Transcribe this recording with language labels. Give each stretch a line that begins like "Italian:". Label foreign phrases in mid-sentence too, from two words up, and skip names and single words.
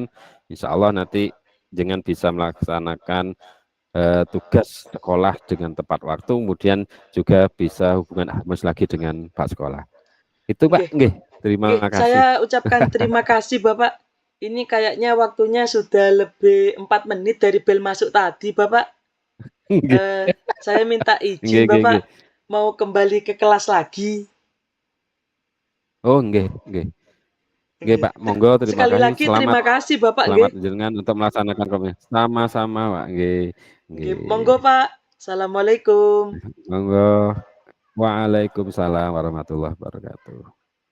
Arabic: Insya Allah
Indonesian: nanti jenengan bisa melaksanakan tugas sekolah dengan tepat waktu, kemudian juga bisa hubungan harmonis lagi dengan Pak Sekolah. Itu Pak, Oke. nggih, terima Oke, kasih. saya ucapkan terima kasih, Bapak. Ini kayaknya waktunya sudah lebih 4 menit dari bel masuk tadi, Bapak.
Javanese: Nggih,
Indonesian: Saya minta
Javanese: nggih,
Indonesian: izin,
Javanese: nggih,
Indonesian: Bapak,
Javanese: nggih.
Indonesian: mau kembali ke kelas lagi.
Javanese: Oh, nggih, nggih. Nggih,
Indonesian: Oke. Pak, monggo terima Sekali kasih. lagi Selamat terima kasih, Bapak, selamat
Javanese: nggih.
Indonesian: jenengan untuk melaksanakan komitmen. Sama-sama,
Javanese: Pak, nggih. Nggih, monggo, Nggih.
Arabic: Pak. Assalamualaikum.
Javanese: Monggo.
Arabic: Waalaikumsalam warahmatullahi wabarakatuh.